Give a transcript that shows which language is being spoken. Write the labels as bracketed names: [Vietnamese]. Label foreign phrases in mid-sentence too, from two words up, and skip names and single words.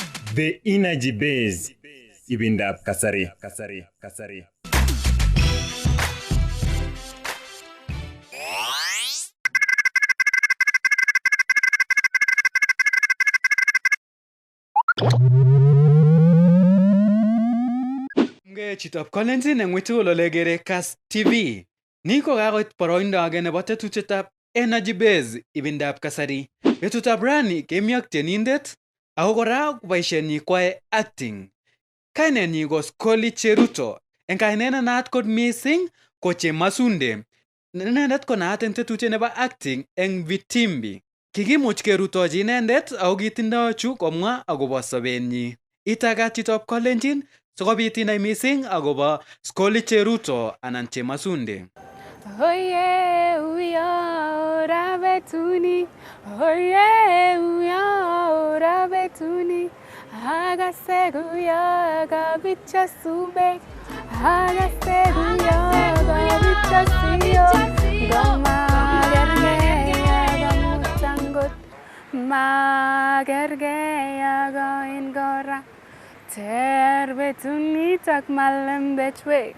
[Kalenjin] The energy base ibindab kasari. Mge chitab Kolenjin eng witul ole gere Kas TV. Ni ko kakoit boroindo age nebo tetutietab energy base ibindab kasari. Betutab rani kemi ak tienindet ako kora boisienyi kwae acting. Kainenyi ko Scolly Cheruto. Eng kainet nenaat kot missing ko Chemasunde. Inendet ko naat eng tetutiet nebo acting eng Vitimbi. Kikimuch kerutochi inendet ako kitindoi chu komwa akobo sobenyi. Itagat chitab Kolenjin sikobit inai missing akobo Scolly Cheruto anan Chemasunde. Oye uya ora betuni, oye uya ora betuni, haga seguya gabicha sube, haga seguya gabicha siyo, goma gergeya gamutangot, ma gergeya goin gora, ter betuni tak malam betwe.